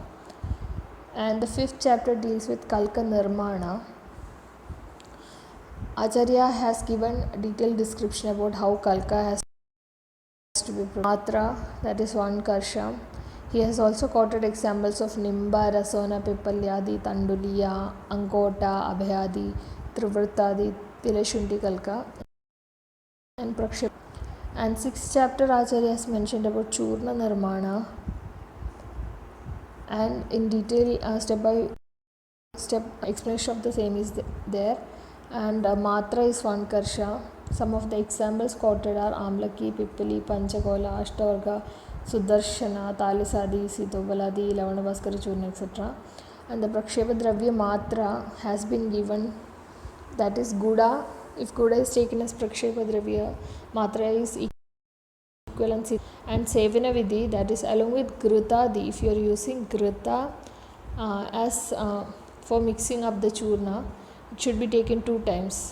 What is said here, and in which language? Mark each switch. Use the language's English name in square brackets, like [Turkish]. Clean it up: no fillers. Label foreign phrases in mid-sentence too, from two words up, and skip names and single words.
[English] And the 5th chapter deals with Kalka Nirmana. Acharya has given a detailed description about how Kalka has to be prepared. Matra, that is 1 Karsha. He has also quoted examples of Nimba, Rasona, Pipalyadi, Tanduliya, Ankota, Abhyadi, Trivrtadi, Tilashunti Kalka and Prakship. And 6th chapter Acharya has mentioned about Churna Nirmana and in detail step by step explanation of the same is there. And Matra is 1 Karsha. Some of the examples quoted are Amlaki, Pippali, Panchakola, Ashtavarga, Sudarshana, Talisadi, Sitobaladi, Lavanavaskara Churna, etc. And the Prakshepa Dravya Matra has been given, that is Guda. If Guda is taken as Prakshepa Dravya, Matra is equivalency. And Sevana Vidhi, that is along with Grutadi. If you are using Gruta as for mixing up the Churna, it should be taken 2 times.